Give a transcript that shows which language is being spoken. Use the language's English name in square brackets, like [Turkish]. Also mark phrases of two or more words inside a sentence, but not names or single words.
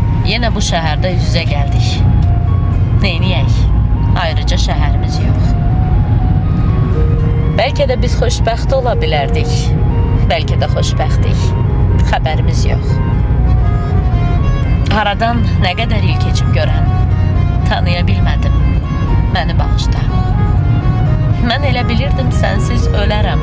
[Turkish] Yine bu şehirde yüz yüze geldik. [Azerbaijani] Neyniyək? Ayrıca şəhərimiz yox. Belki de biz xoşbəxt ola bilərdik. Belki de xoşbəxtdik. Xəbərimiz yox. Aradan [Turkish] ne kadar [Azerbaijani] il keçib görən, tanıya bilmədim. Məni bağışla. Mən elə bilirdim sensiz ölərəm.